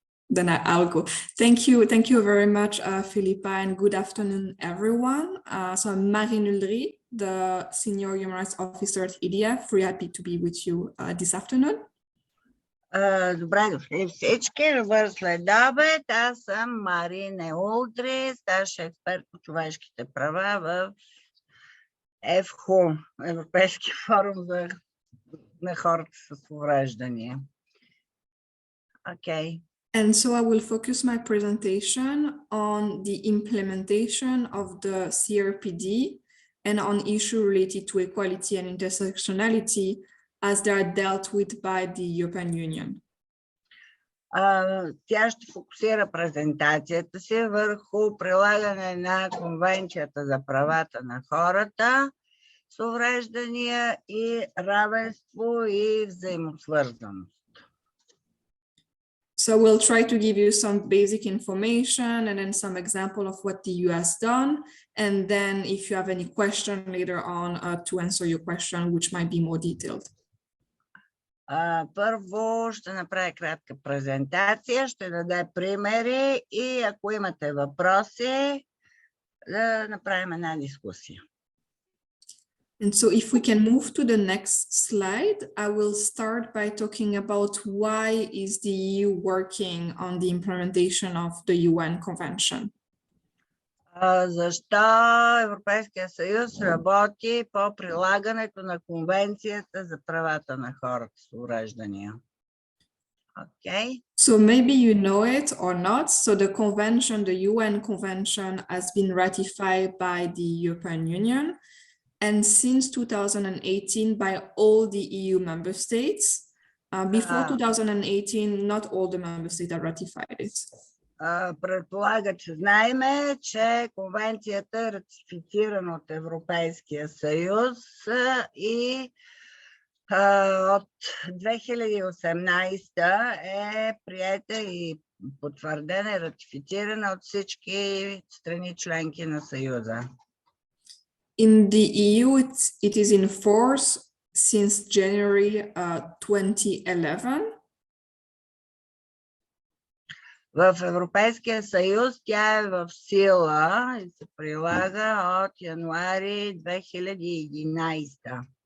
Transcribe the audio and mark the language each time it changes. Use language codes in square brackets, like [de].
[en] Then I'll go. Thank you very much, Philippa, and good afternoon, everyone. So I'm Marine Uldry, the Senior Human Rights Officer at EDF. Very happy to be with you this afternoon. [bg] Добре дошли всички. Добър следобед. Аз съм Марина Улдри, старши експерт по човешките права в ЕФХО, Европейски форум на хората с увреждания. [en] Okay. And so I will focus my presentation on the implementation of the CRPD and on issues related to equality and intersectionality as they are dealt with by the European Union. [bg] Тя ще фокусира презентацията си върху прилагане на Конвенцията за правата на хората с увреждания и равенство и взаимосвързаност. [en] So we'll try to give you some basic information and then some example of what the EU has done. And then if you have any question later on to answer your question, which might be more detailed. [bg] Първо ще направя кратка презентация, ще даде примери и ако имате въпроси, да направим една дискусия. [en] And so if we can move to the next slide, I will start by talking about why is the EU working on the implementation of the UN Convention. [bg] Защо Европейския съюз работи по прилагането на Конвенцията за правата на хората с увреждания? [en] Okay. So maybe you know it or not. So the convention, the UN convention, has been ratified by the European Union, and since 2018 by all the EU member states. Before 2018, not all the member states have ratified it. [bg] Предполага, че знаеме, че конвенцията е ратифицирана от Европейския съюз и от 2018 е приета и потвърдена и ратифицирана от всички страни членки на Съюза. [en] In the EU, it is in force since January 2011. [bg] В Европейския съюз тя е в сила и се прилага от януари 2011.